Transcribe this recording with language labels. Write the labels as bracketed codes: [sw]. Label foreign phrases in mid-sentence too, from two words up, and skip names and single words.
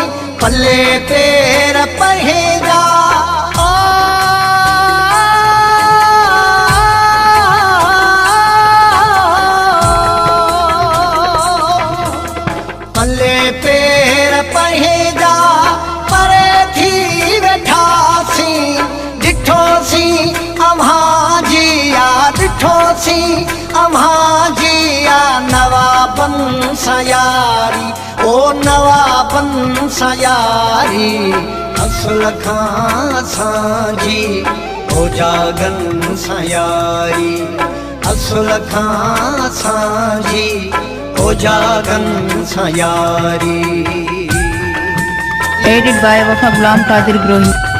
[sd] पल्ले पेर पंहिंजा पल्ले पेर पंहिंजा परे थी वेठासीं। ॾिठोसीं अव्हांजिया ॾिठोसीं अव्हांजिया नवाबन सयारी। ओ नवाबन सयारी। असुल खां असांजी हो जागन सयारी। असुल खां असांजी हो जागन सयारी। [en] Edited by Wafa Ghulam Qadir Grohi।